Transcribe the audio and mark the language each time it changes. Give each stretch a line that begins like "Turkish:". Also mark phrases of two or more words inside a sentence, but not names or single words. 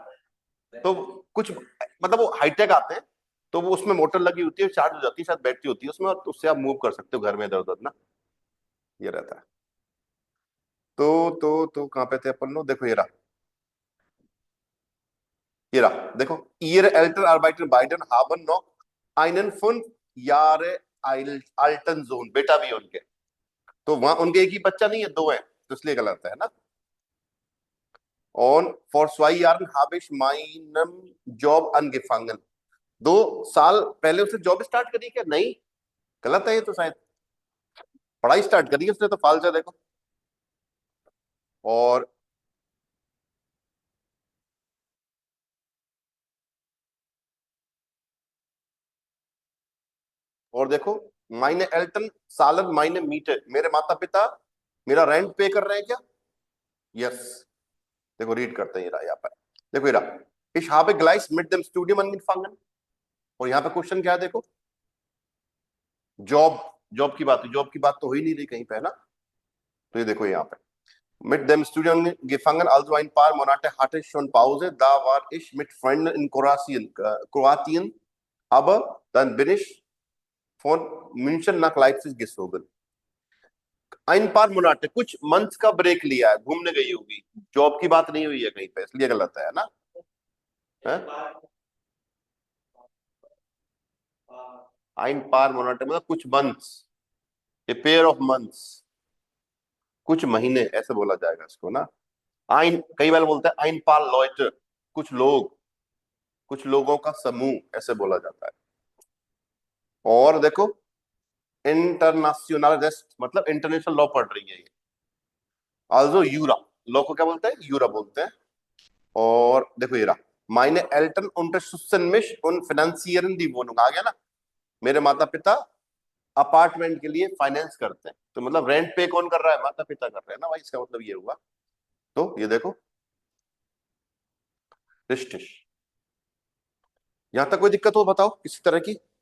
Hindi: तो कुछ मतलब वो हाईटेक आते हैं, तो वो उसमें मोटर लगी होती है, चार्ज हो जाती है, शायद बैटरी होती है उसमें, और उससे आप मूव कर सकते हो घर में इधर उधर ना, ये रहता है। तो कहां पे थे अपन लोग, देखो ये रहा, ये रहा, देखो,
German: ihr Eltern arbeiten beiden haben noch einen 5 Jahre alten Sohn,
Hindi: बेटा भी है उनके, तो वहां उनके एक ही बच्चा नहीं है, दो है, तो इसलिए गलत है ना। और
German: vor 2 Jahren habe ich meinen Job angefangen,
Hindi: 2 साल पहले उसने जॉब स्टार्ट करी क्या? नहीं, गलत है ये तो, शायद पढ़ाई स्टार्ट करी है उसने, तो फालसा देखो। और देखो,
German: meine Eltern zahlen meine Miete,
Hindi: मेरे माता पिता मेरा रेंट पे कर रहे हैं क्या? यस, देखो रीड करते हैं, ये रहा यहाँ पर, देखो ये रहा,
German: ich habe gleich mit dem Studium angefangen,
Hindi: और यहाँ पे क्वेश्चन क्या है देखो, जॉब, जॉब की बात, जॉब की बात तो हो ही नहीं रही कहीं पे, है ना। तो ये देखो यहाँ पे,
German: mit dem Studium angefangen, also ein paar Monate hatte ich schon Pause, da war ich mit Freunden in Kroatien, aber dann bin ich von München nach Leipzig gezogen। ein paar Monate,
Hindi: कुछ मंथ्स का ब्रेक लिया है, घूमने गई होगी, जॉब की बात नहीं हुई है कहीं पे, इसलिए गलत है ना।
German: ein paar Monate
Hindi: मतलब कुछ मंथ्स,
English: a pair of months,
Hindi: कुछ महीने ऐसे बोला जाएगा इसको ना। ein, कई बार बोलते हैं
German: ein paar Leute,
Hindi: कुछ लोग, कुछ लोगों का समूह, ऐसे बोला जाता है। और देखो,
German: internationales Recht
Hindi: मतलब इंटरनेशनल लॉ पढ़ रही है ये,
German: also Jura,
Hindi: लॉ को क्या बोलते हैं? यूरा बोलते हैं। और देखो ये रहा,
German: meine Eltern unterstützen mich und finanzieren die Wohnung,
Hindi: आ गया ना, मेरे माता पिता अपार्टमेंट के लिए फाइनेंस करते हैं, तो मतलब रेंट पे कौन कर रहा है? माता पिता कर रहे हैं ना भाई, इसका मतलब ये हुआ। तो ये देखो, रिश्टिश, यहां तक कोई दिक्कत हो बताओ किसी तरह की?